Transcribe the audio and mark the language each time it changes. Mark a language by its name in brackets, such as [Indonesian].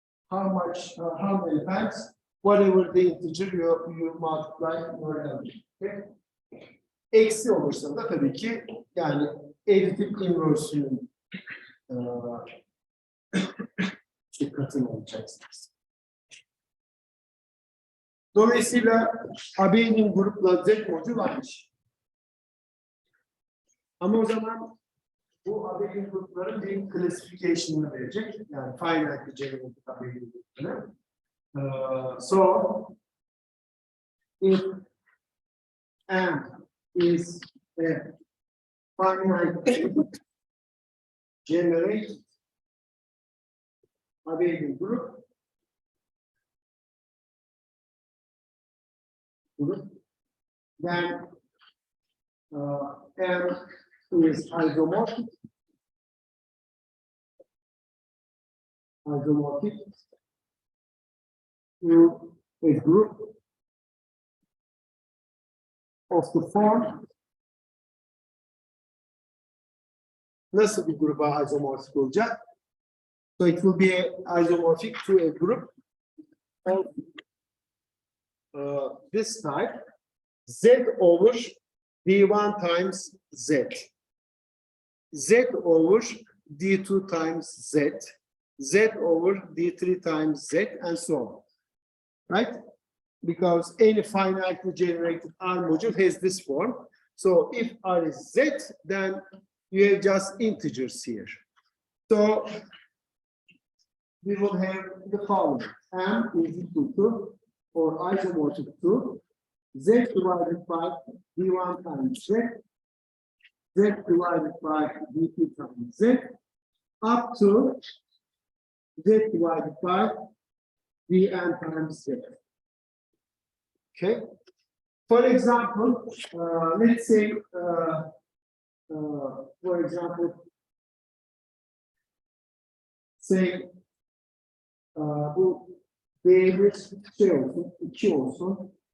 [English] How many times, whatever the integer you multiply your element. Okay? [Turkish] Eksi olursa da tabii ki yani additive inverse'ünün katını olacaksınız. Dolayısıyla abelian grupla Z modül aynı. Ama o zaman bu abelian grupların bir classification'ını verecek. Yani finite generated abelian grupları. [English] So if M is a finite generated abelian group, then M is isomorphic to a group of the form. [Turkish] Nasıl bir gruba isomorphic olacak? [English] So it will be isomorphic to a group of this type, Z over D1 times Z, Z over D2 times Z, Z over D3 times Z, and so on. Right? Because any finitely generated R module has this form. So if R is Z, then you have just integers here. So we will have the following. M is equal to, or isomorphic to, Z divided by D1 times Z, Z divided by D2 times Z, up to Z divided by Dn times Z. Okay. For example, let's say, for example, say [Turkish] bu değeri şey olsun, 2 olsun.